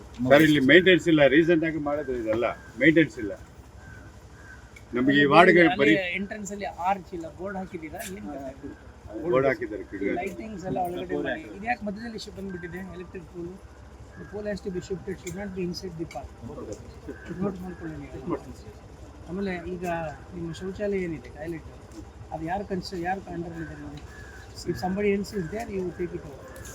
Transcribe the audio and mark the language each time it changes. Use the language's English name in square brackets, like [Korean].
[Kannada] Sir ಇಲ್ಲಿ maintenance ಇಲ್ಲ, recent ಆಗಿ ಮಾಡಿದ್ರು ಇದೆಲ್ಲ ಮೇಂಟೆನೆನ್ಸ್ ಇಲ್ಲ ನಮಗೆ ಈ ವಾರ್ಡ್ಗೆ ಬರೀ ಎಂಟ್ರೆನ್ಸ್ ಅಲ್ಲಿ ಆರ್ಚ್ ಇಲ್ಲ, ಬೋರ್ಡ್ ಹಾಕಿದ್ದೀರಾ, ಏನು ಬೋರ್ಡ್ ಹಾಕಿದ್ದಾರೆ. ಲೈಟಿಂಗ್ಸ್ ಎಲ್ಲ ಒಳಗಡೆ ಮಾಡಿ. ಇದ್ಯಾಕೆ ಮಧ್ಯದಲ್ಲಿ ಶಿಫ್ಟ್ ಬಂದ್ಬಿಟ್ಟಿದೆ electric pole? [English] The pole has to be shifted, should not be inside the park. [Kannada] Note ಮಾಡ್ಕೊಳ್ಳಿ ನೀವು. ಆಮೇಲೆ ಈಗ ನಿಮ್ಮ ಶೌಚಾಲಯ ಏನಿದೆ ಟಾಯ್ಲೆಟ್, ಅದು ಯಾರು ಅಂಡರ್ ಇದೆ ನೋಡಿ. [English] If somebody else is there you take it over.